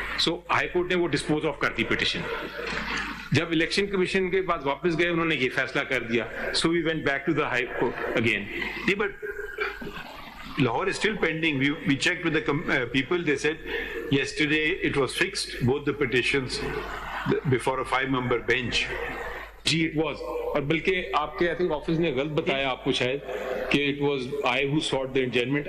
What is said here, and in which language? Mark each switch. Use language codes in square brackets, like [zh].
[en] So [ur] high court نے وہ dispose of کر دی پٹیشن. جب الیکشن کمیشن کے بعد واپس گئے انہوں نے یہ فیصلہ کر دیا. [en] So we went back to the high court again. But Lahore is still pending. We checked with the people. They said yesterday it was fixed, both the petitions before a 5-member bench. جی it was, [ur] اور بلکہ آپ کے [en] I think [ur] office نے غلط بتایا آپ کو شاید کہ [en] It was I who sought the arrangement.